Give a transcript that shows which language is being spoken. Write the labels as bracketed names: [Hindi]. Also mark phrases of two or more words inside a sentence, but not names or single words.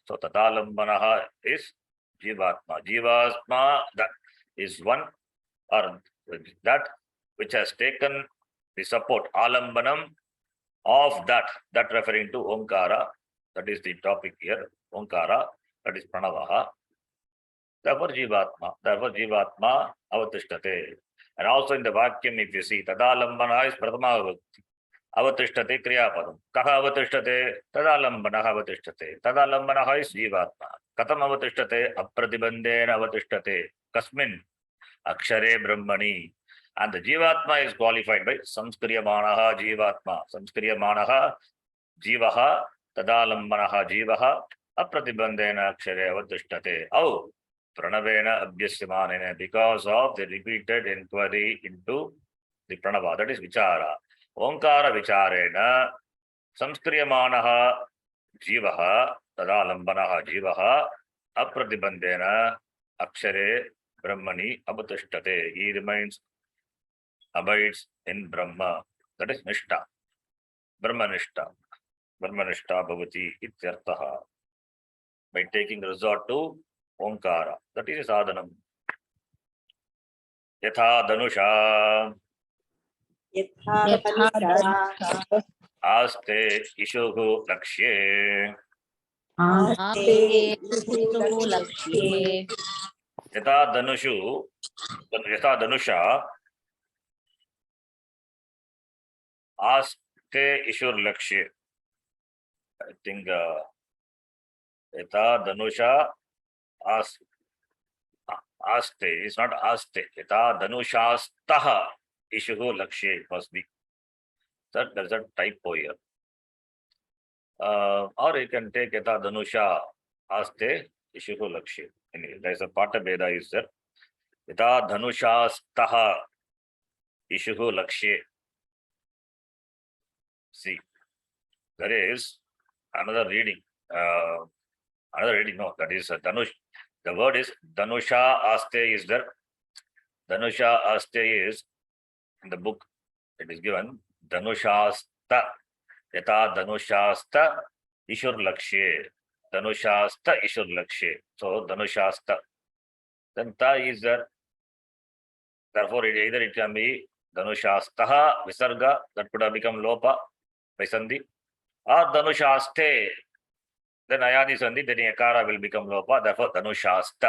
[English] So tadalambanaha is jivatma. Jivatma, that is one, or that which has taken the support, alambanam, of that referring to Omkara, that is the topic here, Omkara, that is Pranavaha. [Sanskrit] Therefore जीवात्मा अवतिष्ठते. [English] And also in the Vakyam, if you see, [Sanskrit] Tadalambana is प्रथमा विभक्ति. अवतिष्ठते क्रियापदम्. कः अवतिष्ठते? तदालम्बनः अवतिष्ठते. Tadalambana is jivatma. कथम् अवतिष्ठते? अप्रतिबन्धेन अवतिष्ठते। कस्मिन् अक्षरे ब्रह्मणि. [English] And the jivatma is qualified by [Sanskrit] संस्क्रियमाणः जीवात्मा. संस्क्रियमाणः जीवः तदालम्बनः जीवः अप्रतिबन्धेन अक्षरे अवतिष्ठते. Oh, प्रणवेन अभ्यस्यमानेन, [English] because of the repeated inquiry into the pranava, that is vichara. [Sanskrit] ओङ्कार विचारेण संस्क्रियमाणः जीवः तदालम्बनः जीवः अप्रतिबन्धेन अक्षरे ब्रह्मणि अवतिष्ठते. [English] He remains, abides in Brahma, that is Nishta. [Sanskrit] Brahmanishta. ब्रह्मनिष्ठः भवति इत्यर्थः. [English] By taking resort to Omkara, that is sadhanam. [Sanskrit] यथा धनुषा यथा आस्ते इषुः लक्ष्ये. आस्ते आस्ते लक्ष्ये यथा धनुषु, यथा धनुषा आस्ते इषुर् लक्ष्ये. [English] I think [Sanskrit] यथा धनुषा आस्ते [English] is not aste. [Sanskrit] यथा धनुषस्तः इषुः लक्ष्ये, [English] it must be. That there's a typo here. Or you can take [Sanskrit] यथा धनुषा आस्ते इषुः लक्ष्ये. [English] Anyway, there is a [Sanskrit] पाठ भेद [English] is there. [Sanskrit] यथा धनुषस्तः इषुः लक्ष्ये. [English] See, there is another reading. No, that is Danush. The word is [Sanskrit] धनुषा आस्ते [English] is there. [Sanskrit] धनुषा आस्ते [English] is in the book. It is given Danushasta. [Sanskrit] यथा धनुषस्त इषुर् लक्ष्ये. धनुषस्त इषुर् लक्ष्ये. [English] So Danushasta. Then Ta is there. Therefore, either it can be [Sanskrit] धनुषस्तः विसर्ग, [English] that could have become Lopa by Sandhi, or Danushaste. Then [Sanskrit] अयादि सन्धि, [English] then Yakara will become Lopa, therefore Danushasta.